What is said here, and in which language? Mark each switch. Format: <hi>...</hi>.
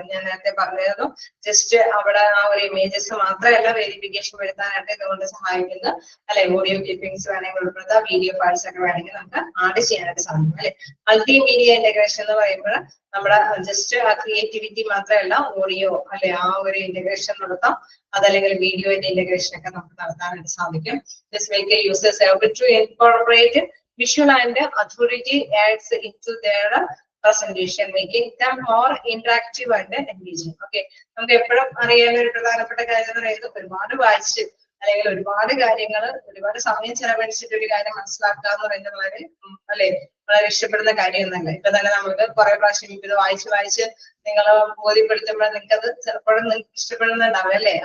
<ml>ഞാൻ നേരത്തെ പറഞ്ഞത് ജസ്റ്റ് അവിടെ ആ ഒരു ഇമേജസ് മാത്രമല്ല വെരിഫിക്കേഷൻ വരുത്താനായിട്ട് ഇതുകൊണ്ട് സഹായിക്കുന്ന അല്ലെ. ഓഡിയോ ക്ലിപ്പിംഗ്സ് വേണമെങ്കിൽ ഉൾപ്പെടുത്താം, വീഡിയോ ഫയൽസ് ഒക്കെ വേണമെങ്കിൽ നമുക്ക് ആഡ് ചെയ്യാനായിട്ട് സാധിക്കും അല്ലെ. മൾട്ടിമീഡിയ ഇന്റഗ്രേഷൻ എന്ന് പറയുമ്പോൾ നമ്മുടെ ജസ്റ്റ് ആ ക്രിയേറ്റിവിറ്റി മാത്രമല്ല ഓഡിയോ അല്ലെ ആ ഒരു ഇന്റഗ്രേഷൻ നടത്താം, അതല്ലെങ്കിൽ വീഡിയോന്റെ ഇന്റഗ്രേഷൻ ഒക്കെ നമുക്ക് നടത്താനായിട്ട് സാധിക്കും.</ml> <en>This make users able to incorporate visual and authority adds into their presentation, making them more interactive and engaging.</en> <ml>Okay, നമുക്ക് എപ്പോഴും അറിയാൻ ഒരു പ്രധാനപ്പെട്ട കാര്യം എന്ന് പറയുന്നത് ഒരുപാട് വായിച്ച് അല്ലെങ്കിൽ ഒരുപാട് കാര്യങ്ങൾ ഒരുപാട് സമയം ചെലവഴിച്ചിട്ട് ഒരു കാര്യം മനസ്സിലാക്കുക എന്ന് പറയുന്നത് വളരെ അല്ലെ വളരെ ഇഷ്ടപ്പെടുന്ന കാര്യമൊന്നല്ല. ഇപ്പൊ തന്നെ നമുക്ക് കുറെ പ്രാവശ്യം ഇത് വായിച്ച് നിങ്ങൾ ബോധ്യപ്പെടുത്തുമ്പോൾ നിങ്ങൾക്ക് അത് ചിലപ്പോഴും നിങ്ങൾക്ക് ഇഷ്ടപ്പെടുന്നുണ്ടാവും അല്ലെ.</ml>